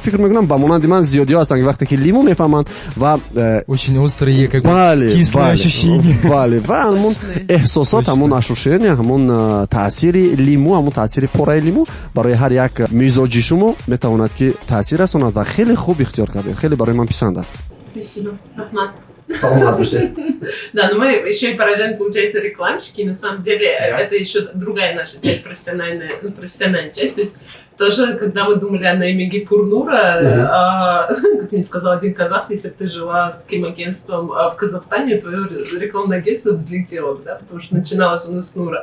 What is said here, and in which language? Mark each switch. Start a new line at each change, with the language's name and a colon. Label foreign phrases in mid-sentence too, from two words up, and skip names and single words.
Tajik: Фикр мекунам ба монанди ман зиёдиҳо ҳастанд ки вақте ки лиму мефаҳманд ва
Russian: очень острые, как бы кислые ощущения.
Tajik: Бале, ва ҳамун эҳсосот, ҳамун ашушения, ҳамун таъсири лиму, ҳамун таъсири пораи лиму барои ҳар як мизоҷи шумо метавонад ки таъсир расонад ва хеле хуб ихтиёр кардед. Хеле барои ман писанд аст.
Russian: Спасибо, Рахмат.
Tajik: Саломат бошед.
Russian: Да, но мы еще и параллельно, получается, рекламщики. На самом деле, это еще другая наша часть, профессиональная часть. То есть тоже, когда мы думали о нейминге Пурнура, как мне сказал один казах, если бы ты жила с таким агентством в Казахстане, твое рекламное агентство взлетело бы, да, потому что начиналось у нас с Нура.